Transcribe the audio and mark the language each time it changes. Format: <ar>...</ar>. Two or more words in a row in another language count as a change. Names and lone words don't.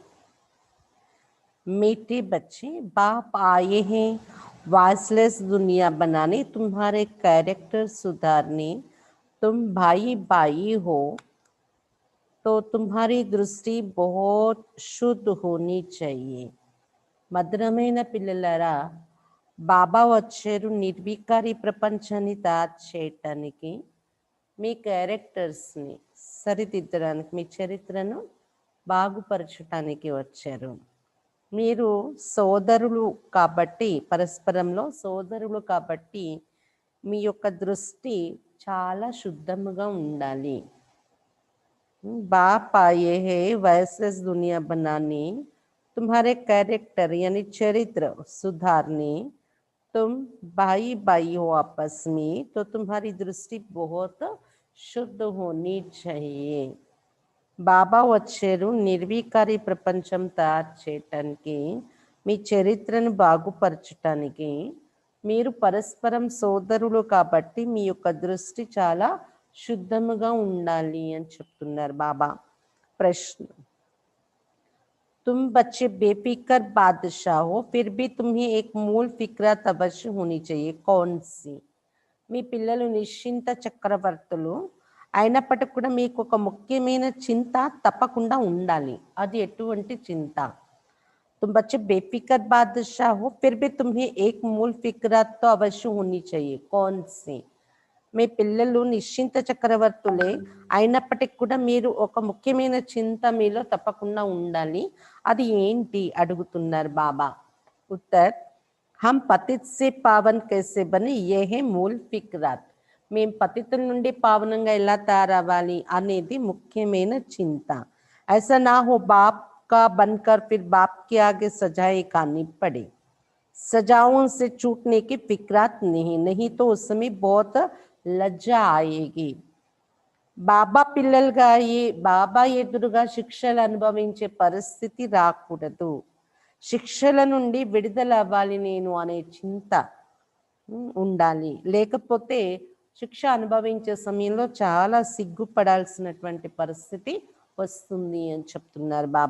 <hi>मीठे बच्चे, बाप आए हैं वॉइसलेस दुनिया बनाने, तुम्हारे कैरेक्टर सुधारने। तुम भाई भाई हो तो तुम्हारी दृष्टि बहुत शुद्ध होनी चाहिए।</hi> <te>మధురమైన పిల్లలారా, బాబా వచ్చారు నిర్వికారి ప్రపంచాన్ని తయారు చేయటానికి, మీ క్యారెక్టర్స్ని సరిదిద్దడానికి, మీ చరిత్రను బాగుపరచటానికి వచ్చారు. మీరు సోదరులు కాబట్టి, పరస్పరంలో సోదరులు కాబట్టి మీ యొక్క దృష్టి చాలా శుద్ధముగా ఉండాలి.</te> <hi>बाप आए हैं वायसलेस दुनिया बनाने, तुम्हारे कैरेक्टर यानी चरित्र सुधारने। तुम भाई भाई हो आपस में, तो तुम्हारी दृष्टि बहुत शुद्ध होनी चाहिए।</hi> <te>బాబా వచ్చారు నిర్వీకారి ప్రపంచం తయారు చేయటానికి, మీ చరిత్రను బాగుపరచటానికి. మీరు పరస్పరం సోదరులు కాబట్టి మీ యొక్క దృష్టి చాలా శుద్ధముగా ఉండాలి అని చెప్తున్నారు బాబా.</te> <hi>ప్రశ్న, तुम बच्चे बेफिक्र बादशाह हो, फिर भी तुम्हें एक मूल फिक्रत अवश्य होनी चाहिए, कौन सी?</hi> <te>మీ పిల్లలు నిశ్చింత చక్రవర్తులు అయినప్పటికీ కూడా మీకు ఒక ముఖ్యమైన చింత తప్పకుండా ఉండాలి. అది ఎటువంటి చింత?</te> <hi>तुम बच्चे बेफिक्र बादशाह हो, फिर भी तुम्हें एक मूल फिक्रत तो अवश्य होनी चाहिए, कौन सी?</hi> <te>మీ పిల్లలు నిశ్చింత చక్రవర్తులే అయినప్పటికీ కూడా మీరు ఒక ముఖ్యమైన చింత మీలో తప్పకుండా ఉండాలి. అది ఏంటి అడుగుతున్నారు బాబా.</te> <hi>ఉత్తర్, हम पतित से पावन कैसे बने, ये है मूल फिक्रात.</hi> <te>మేము పతితుల నుండి పావనంగా ఎలా తయారవ్వాలి అనేది ముఖ్యమైన చింత.</te> <hi>ऐसा ना हो बाप का बनकर फिर बाप के आगे सजाएं खानी पड़े. सजाओं से छूटने की फिक्रात नहीं तो उस समय बहुत लज्जा आएगी.</hi> <te>బాబా పిల్లలుగా బాబా ఎదురుగా శిక్షలు అనుభవించే పరిస్థితి రాకూడదు. శిక్షల నుండి విడుదల అవ్వాలి నేను అనే చింత ఉండాలి. లేకపోతే శిక్ష అనుభవించే సమయంలో చాలా సిగ్గుపడాల్సినటువంటి పరిస్థితి వస్తుంది అని చెప్తున్నారు బాబా.</te>